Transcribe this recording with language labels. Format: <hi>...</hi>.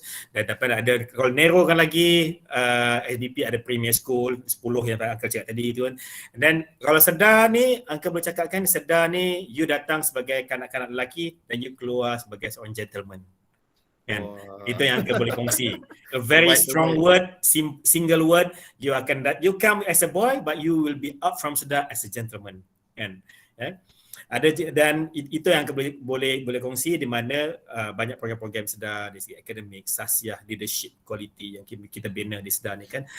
<ms>Dan dapat ada, kalau narrowkan lagi SBP ada Premier School 10 yang Uncle cakap tadi tu kan. Dan kalau Sedar ni, Uncle boleh cakapkan Sedar ni you datang sebagai kanak-kanak lelaki dan you keluar sebagai seorang gentleman. Kan? Itu yang Uncle boleh kongsi.</ms> <en>A very strong word, single word, you come as a boy but you will be out from Sedar as a gentleman.</en> <ms>Kan? Ada, dan itu yang boleh kongsi di mana banyak program-program Sedar dari segi akademik, sasiah, leadership, quality yang kita bina di Sedar ni kan.</ms>